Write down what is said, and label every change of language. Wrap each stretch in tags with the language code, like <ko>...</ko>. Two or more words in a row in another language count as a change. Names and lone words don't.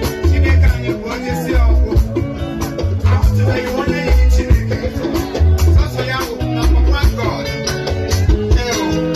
<ig>Chineke anyị bụ onye si ọgwụ. Ahụtụbeghị onye yi Chineke. Sọsọ ya bụ</ig> <en>number one God.</en> <ig>Ewo.</ig>